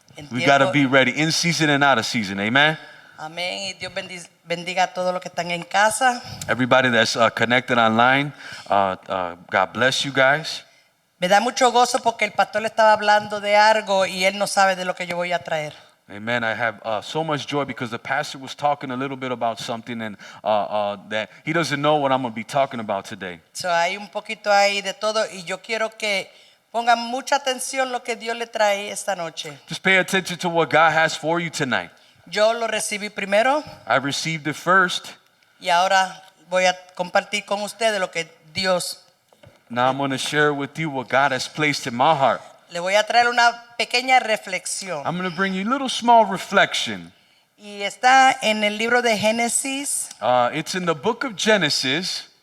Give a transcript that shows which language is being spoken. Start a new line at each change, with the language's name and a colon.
English: We got to be ready in season and out of season. Amen.
Spanish: Amén. Y Dios bendiga a todos los que están en casa.
English: Everybody that's connected online, God bless you guys.
Spanish: Me da mucho gozo porque el pastor le estaba hablando de algo y él no sabe de lo que yo voy a traer.
English: Amen. I have so much joy because the pastor was talking a little bit about something and that he doesn't know what I'm going to be talking about today. So
Spanish: hay un poquito ahí de todo y yo quiero que pongan mucha atención lo que Dios le trae esta noche.
English: Just pay attention to what God has for you tonight.
Spanish: Yo lo recibí primero.
English: I received it first.
Spanish: Y ahora voy a compartir con ustedes lo que Dios.
English: Now I'm going to share with you what God has placed in my heart.
Spanish: Le voy a traer una pequeña reflexión.
English: I'm going to bring you a little small reflection.
Spanish: Y está en el libro de Génesis.
English: It's in the book of Genesis,